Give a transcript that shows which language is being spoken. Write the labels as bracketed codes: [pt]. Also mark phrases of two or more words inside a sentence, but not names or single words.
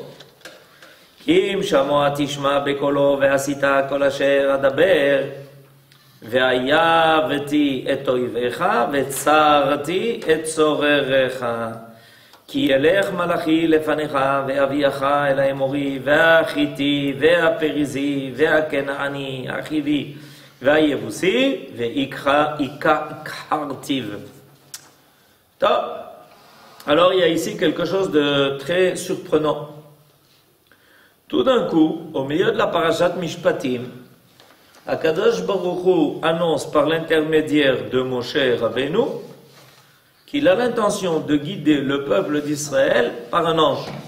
[he] כי אם שמוע תשמע בקולו ועשית כל אשר אדבר, והיבתי את אויביך וצרתי את צורריך. כי ילך מלאכי לפניך ואביאך אל האמורי והחיתי והפריזי והכנעני החיבי והיבוסי והכרתיו. [fr] Alors il y a ici quelque chose de très surprenant. Tout d'un coup, au milieu de la parashat Mishpatim, [he] הקדוש ברוך הוא [fr] annonce par l'intermédiaire de Moshe Rabbeinu qu'il a l'intention de guider le peuple d'Israël par un ange.